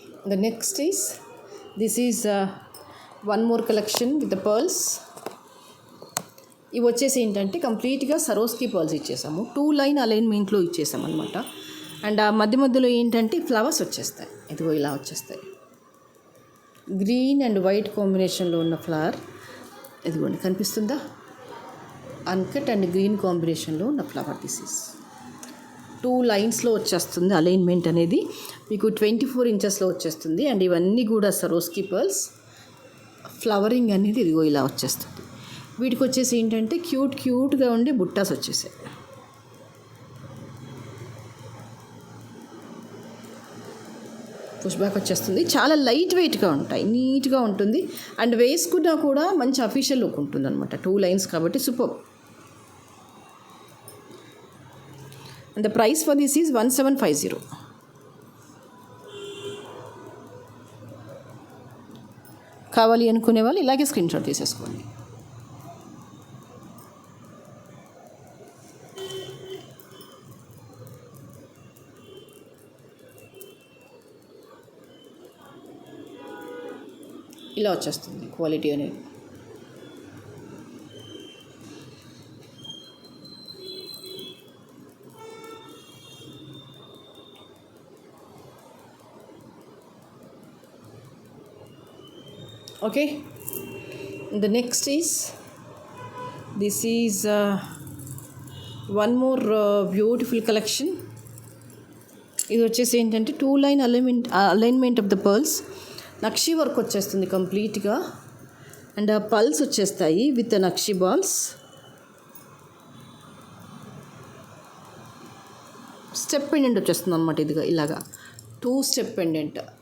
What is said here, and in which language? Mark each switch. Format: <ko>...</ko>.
<en>The next is, this is one more collection with the pearls.</en> <te>ఇవి వచ్చేసి ఏంటంటే కంప్లీట్గా సరోస్కి పర్ల్స్ ఇచ్చేసాము, 2 లైన్ అలైన్మెంట్లో ఇచ్చేసాం అనమాట. అండ్ ఆ మధ్య మధ్యలో ఏంటంటే ఫ్లవర్స్ వచ్చేస్తాయి. ఇదిగో ఇలా వచ్చేస్తాయి. గ్రీన్ అండ్ వైట్ కాంబినేషన్లో ఉన్న ఫ్లవర్ ఇదిగోండి, కనిపిస్తుందా? అన్కట్ అండ్ గ్రీన్ కాంబినేషన్లో ఉన్న ఫ్లవర్. దిస్ ఈస్ 2 లైన్స్లో వచ్చేస్తుంది అలైన్మెంట్ అనేది. మీకు 24 ఇంచెస్లో వచ్చేస్తుంది. అండ్ ఇవన్నీ కూడా సరోస్కి పర్ల్స్. ఫ్లవరింగ్ అనేది ఇదిగో ఇలా వచ్చేస్తుంది. వీటికి వచ్చేసి ఏంటంటే క్యూట్గా ఉండే బుట్టాస్ వచ్చేసాయి. పుష్ బ్యాక్ వచ్చేస్తుంది. చాలా లైట్ వెయిట్గా ఉంటాయి, నీట్గా ఉంటుంది. అండ్ వేసుకున్నా కూడా మంచి అఫీషియల్ లుక్ ఉంటుంది అనమాట. 2 లైన్స్ కాబట్టి super.</te> <en>And the price for this is 1750.</en> <te>కావాలి అనుకునే వాళ్ళు ఇలాగే స్క్రీన్ షాట్ తీసేసుకోండి. ఇలా వచ్చేస్తుంది క్వాలిటీ అనేది.</te> <en>Okay, the next is, this is one more beautiful collection.</en> <te>ఇది వచ్చేసి ఏంటంటే 2 line alignment of the pearls. Nakshi work వచ్చేస్తుంది కంప్లీట్గా. అండ్ పల్స్ వచ్చేస్తాయి with nakshi balls. Step pendant వచ్చేస్తుంది అనమాట. ఇదిగా ఇలాగా 2 స్టెప్ పెండెంట్.</te>